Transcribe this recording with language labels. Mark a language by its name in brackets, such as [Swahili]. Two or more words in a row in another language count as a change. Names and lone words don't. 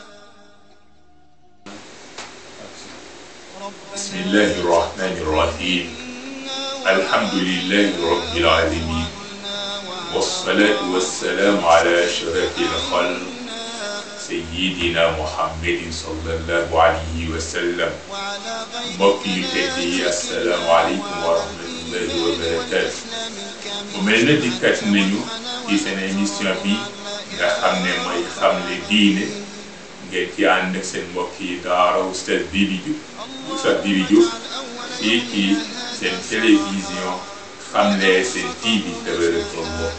[Arabic] بسم الله الرحمن الرحيم. الحمد لله رب العالمين، والصلاة والسلام على أشرف الخلق سيدنا محمد صلى الله عليه وسلم. [Wolof] mbokk yu tedd yi [Arabic] السلام عليكم ورحمة الله وبركاته. [Wolof] mu mel na dikkat nañu ci seen émission bi nga xam ne mooy xamle diine, ngeen ci ànd ak seen mbokk yi daara oustaz bibi Diouf fii ci seen télévision Xamle seen TV tabarakallah.